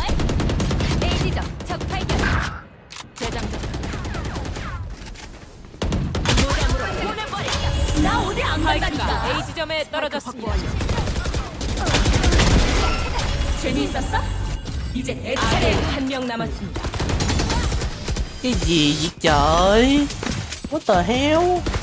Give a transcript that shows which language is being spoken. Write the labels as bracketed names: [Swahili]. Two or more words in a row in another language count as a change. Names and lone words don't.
[Korean] A지점 적 발견. 재장전. 무덤으로 보내버린다. 나 어디 안 간다니까. A지점에 떨어졌습니다. 재미있었어? 이제 내 차례. 한 명 남았습니다. [Vietnamese] Cái gì vậy trời? [English] What the hell?